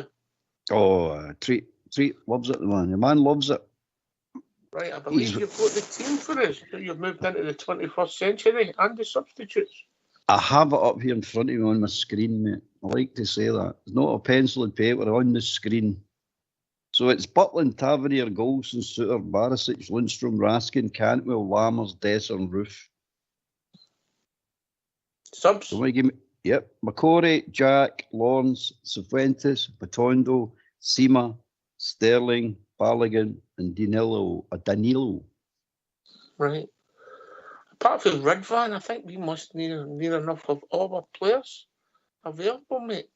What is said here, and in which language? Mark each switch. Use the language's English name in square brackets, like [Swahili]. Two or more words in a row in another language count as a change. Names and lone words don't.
[English] Oh, treat loves it, man. The man loves it. Right, I believe you've got the team for us. You've moved into the 21st century and the substitutes. I have it up here in front of me on my screen, mate. I like to say that. It's not a pencil and paper on the screen. So it's Butland, Tavernier, Golson, Suter, Barisic, Lundstrom, Raskin, Cantwell, Lammers, Desser and Roof. Subs? So give me, yep. McCorry, Jack, Lawrence, Cifuentes, Patondo, Sima, Sterling, Balogun and Danilo. Right. Apart from Ridvan, I think we must need enough of all our players available, mate.